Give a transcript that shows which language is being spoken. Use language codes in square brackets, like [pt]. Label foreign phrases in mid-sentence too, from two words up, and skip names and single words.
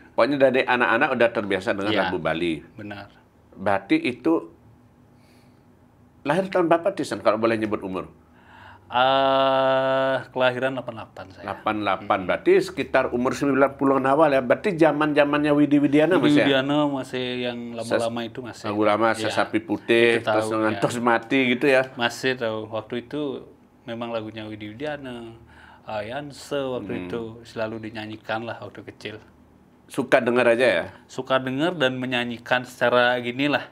[id] Pokoknya dari anak-anak udah terbiasa dengan lagu Bali. Benar. Berarti itu lahir tahun berapa, Tison, kalau boleh nyebut umur? Kelahiran 88 saya. 88, berarti sekitar umur 90-an awal ya. Berarti zaman-zamannya Widi Widiana masih ya? Widiana masih yang lama-lama itu masih. Lagu lama, Sesapi Putih, terus Ngantos Mati gitu ya? Masih tahu. Waktu itu memang lagunya Widi Widiana, Yanse waktu itu selalu dinyanyikan lah waktu kecil. Suka denger aja ya? Suka denger dan menyanyikan secara gini lah.